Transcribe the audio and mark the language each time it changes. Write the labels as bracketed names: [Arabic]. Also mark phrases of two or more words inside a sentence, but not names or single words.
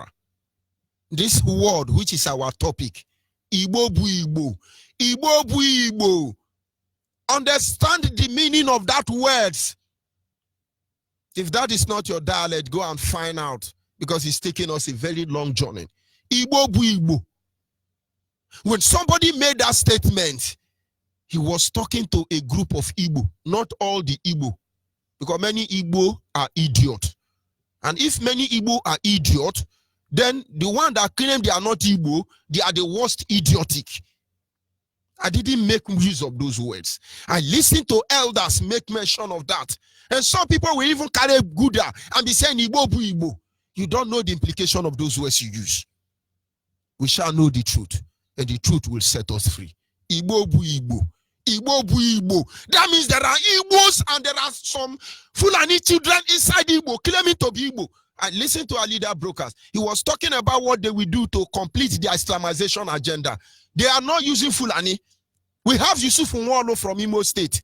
[English] This word, which is our topic, [Igbo] Igbo bu Igbo. Igbo bu Igbo. [English] Understand the meaning of that words. If that is not your dialect, go and find out, because it's taking us a very long journey. [Igbo] Igbo bu Igbo. [English] When somebody made that statement, he was talking to a group of Igbo, not all the Igbo, because many Igbo are idiots. And if many Igbo are idiots, then the one that claim they are not Igbo, they are the worst idiotic. I didn't make use of those words. I listened to elders make mention of that. And some people will even carry Gouda and be saying [Igbo] Igbo bu Igbo. [English] You don't know the implication of those words you use. We shall know the truth, and the truth will set us free. [Igbo] Igbo bu Igbo. Igbo bu Igbo. [English] That means there are Igbos and there are some Fulani children inside Igbo claiming to be Igbo. I listened to our leader brokers. He was talking about what they will do to complete their Islamization agenda. They are not using Fulani. We have Yusuf Nwolo from Imo State.